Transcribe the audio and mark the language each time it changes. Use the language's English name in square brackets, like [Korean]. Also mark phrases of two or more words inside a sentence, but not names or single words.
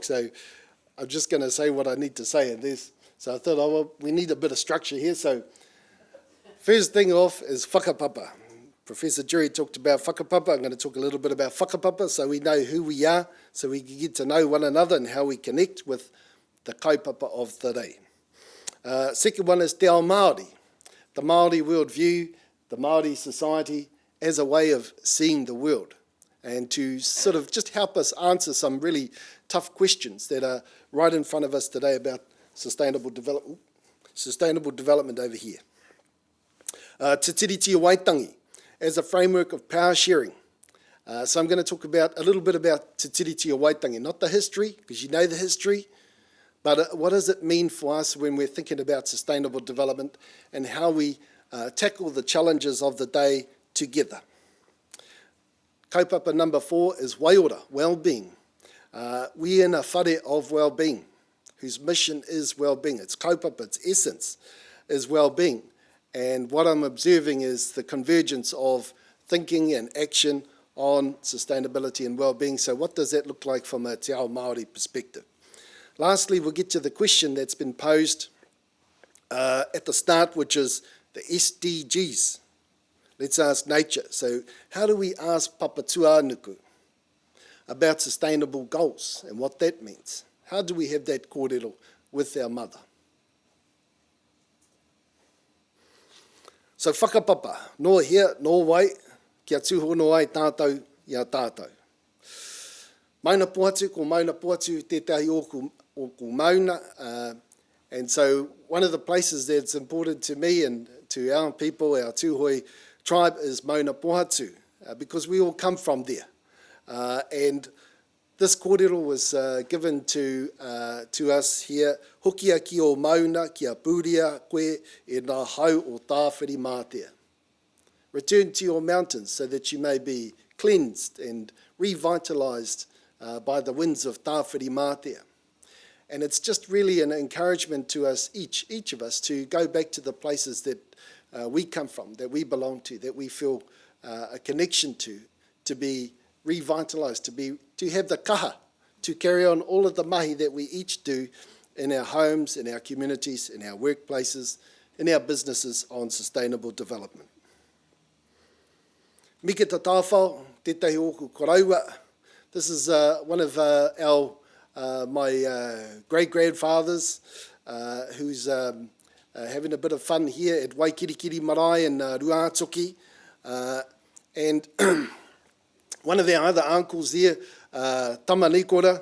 [English] So I'm just going to say what I need to say. So I thought, well, we need a bit of structure here. So first thing off is whakapapa. Professor Durie talked about whakapapa. I'm going to talk a little bit about whakapapa so we know who we are, so we can get to know one another and how we connect with the kaupapa of the day. Second one is [Māori] te ao Māori, [English] the Māori worldview, the Māori society as a way of seeing the world, and to sort of just help us answer some really tough questions that are right in front of us today about sustainable development over here. Te tiriti o Waitangi as a framework of power sharing. So I'm going to talk about a little bit about Te tiriti o Waitangi, not the history, because you know the history, but what does it mean for us when we're thinking about sustainable development and how we tackle the challenges of the day together. Kaupapa number 4 is waiora, well-being. We're in a whare of well-being, whose mission is well-being. Its kaupapa, its essence, is well-being. And what I'm observing is the convergence of thinking and action on sustainability and well-being. So what does that look like from a [Māori] te ao Māori [English] perspective? Lastly, we'll get to the question that's been posed at the start, which is the SDGs. Let's ask nature. So how do we ask Papa Tuanuku about sustainable goals and what that means? How do we have that kōrero with our mother? [Māori] So whakapapa, no hea, no wai, kia tūhono ai tātou ia tātou. Mauna poatu ko mauna poatu tētahi o ku mauna. [English] And so one of the places that's important to me and to our people, our Tūhoi tribe, is Mauna Pohatu, because we all come from there. And this kōrero was given to us here. [Māori] Hokia ki o mauna, kia pūria koe e nā hau o tāwhiri mātea. [English] Return to your mountains so that you may be cleansed and revitalised by the winds of tāwhiri mātea. And it's just really an encouragement to us, each of us, to go back to the places that we come from, that we belong to, that we feel a connection to be revitalised, to have the kaha, to carry on all of the mahi that we each do in our homes, in our communities, in our workplaces, in our businesses on sustainable development. [Māori] Mika te tāwhao, tētahi oku koraua. [English] This is one of my great-grandfathers who's having a bit of fun here at Waikirikiri Marae in Ruatoki. And one of our other uncles there, Tamanikora.